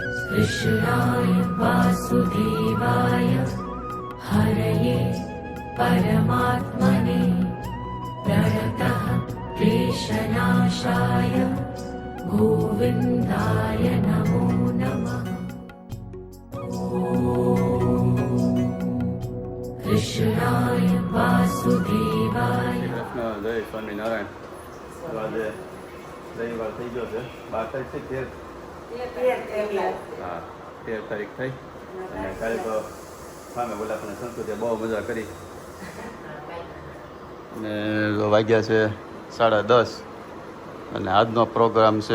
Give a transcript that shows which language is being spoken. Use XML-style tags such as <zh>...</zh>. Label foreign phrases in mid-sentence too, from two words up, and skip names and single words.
<sa>कृष्णाय वासुदेवाय हरये परमात्मने प्रणतः क्लेशनाशाय गोविन्दाय नमो नमः। कृष्णाय वासुदेवाय।</sa> <gu>જય સ્વામિનારાયણ. આજે રવિવાર થઈ ગયો છે, 12 તારીખ થઈ, 13 તારીખ થઈ. અને કાલે તો સામે બોલાપને સંસ્કૃતિએ બહુ મજા કરી. અને વાગ્યા છે 10:30 અને આજનો પ્રોગ્રામ છે.</gu>